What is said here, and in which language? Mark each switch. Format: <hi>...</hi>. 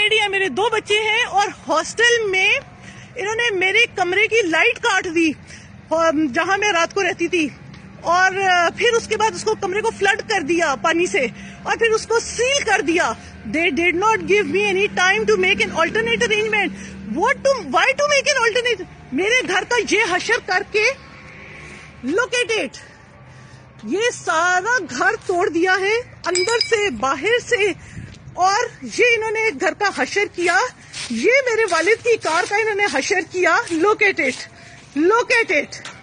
<ur>میرے 2 بچے ہیں اور ہاسٹل میں انہوں نے میرے کمرے کی لائٹ کاٹ دی جہاں میں رات کو رہتی تھی. اور پھر اس کے بعد اس کو کمرے کو فلڈ کر دیا پانی سے اور پھر اس کو سیل کر دیا.</ur> <en>They did not give me any time to make an alternate arrangement. Why to make an alternate?</en> <ur>میرے گھر کا یہ حشر کر کے</ur> <en>look at it.</en> <ur>یہ سارا گھر توڑ دیا ہے اندر سے باہر سے اور یہ انہوں نے گھر کا حشر کیا. یہ میرے والد کی کار کا انہوں نے حشر کیا.</ur> <en>Look at it. Look at it.</en>